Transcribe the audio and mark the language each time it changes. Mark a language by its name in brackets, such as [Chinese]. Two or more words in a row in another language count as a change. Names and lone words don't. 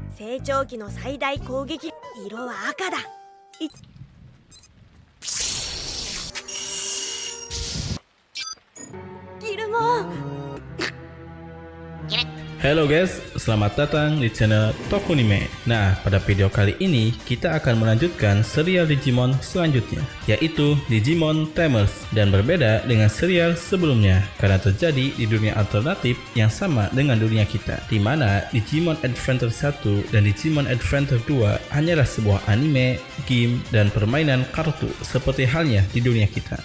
[Japanese] 成長期の最大攻撃色は赤だ。ギルモン。 [Indonesian] Halo guys, selamat datang di channel Tokunime. Nah, pada video kali ini kita akan melanjutkan serial Digimon selanjutnya, yaitu Digimon Tamers, dan berbeda dengan serial sebelumnya karena terjadi di dunia alternatif yang sama dengan dunia kita, di mana Digimon Adventure 1 dan Digimon Adventure 2 hanyalah sebuah anime, game, dan permainan kartu seperti halnya di dunia kita.